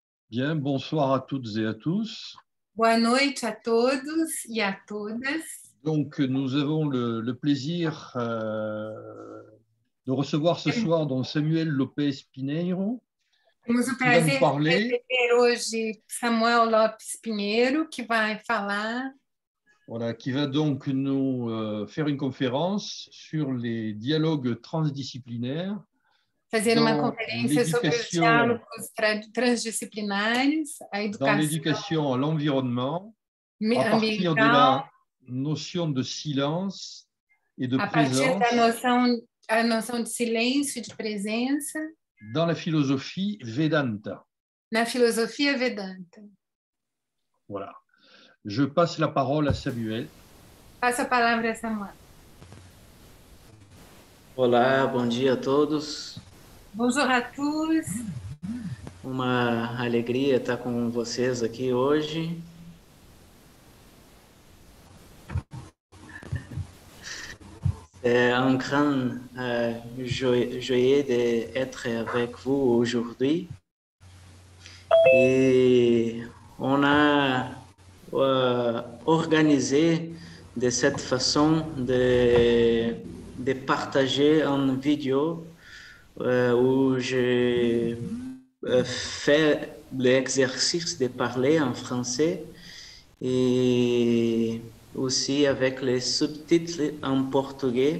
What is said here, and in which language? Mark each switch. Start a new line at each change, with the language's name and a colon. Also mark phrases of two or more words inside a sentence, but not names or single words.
French: Bien, bonsoir à toutes et à tous.
Portuguese: Boa noite a todos e a todas.
French: Donc, nous avons le plaisir de recevoir ce soir donc Samuel Lopes Pinheiro,
Portuguese: Temos o
French: qui va nous
Portuguese: prazer de
French: parler,
Portuguese: receber hoje Samuel Lopes Pinheiro, que vai falar,
French: voilà, qui va donc nous faire une conférence sur les dialogues transdisciplinaires
Portuguese: fazer uma conferência sobre os diálogos transdisciplinares, a
French: dans
Portuguese: educação
French: l'éducation à l'environnement, à partir de
Portuguese: ambiental,
French: la notion de silence et de
Portuguese: a partir da
French: présence
Portuguese: noção de silêncio e de presença
French: dans la philosophie Vedanta.
Portuguese: na filosofia Vedanta.
French: Voilà. Je passe la parole à Samuel.
Portuguese: Passo a palavra a Samuel. Olá, bom dia a todos.
French: Bonjour à tous.
Portuguese: Uma alegria estar com vocês aqui hoje.
French: C'est un grand joyeux d'être avec vous aujourd'hui. Et on a organisé de cette façon de partager une vidéo où je fais l'exercice de parler en français et aussi avec les sous-titres en portugais.